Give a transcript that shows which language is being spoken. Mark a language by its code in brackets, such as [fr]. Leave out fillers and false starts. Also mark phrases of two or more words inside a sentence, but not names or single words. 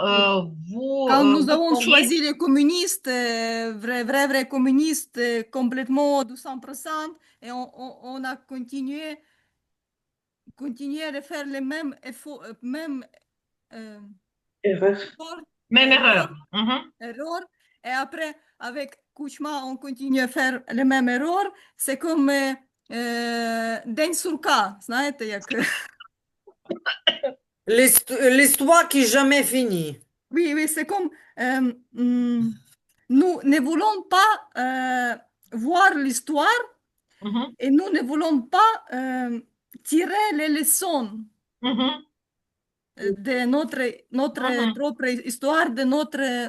[fr] quand nous avons choisi les communistes, vrais communistes, complètement 200%, et on a continué à faire les mêmes efforts, erreur. Et après, avec Kuchma, on continue à faire les mêmes erreurs. C'est comme [ru] день сурка, знаете, як... [fr] L'histoire qui jamais finit. Oui, c'est comme nous ne voulons pas voir l'histoire et nous ne voulons pas tirer les leçons de notre propre histoire, de notre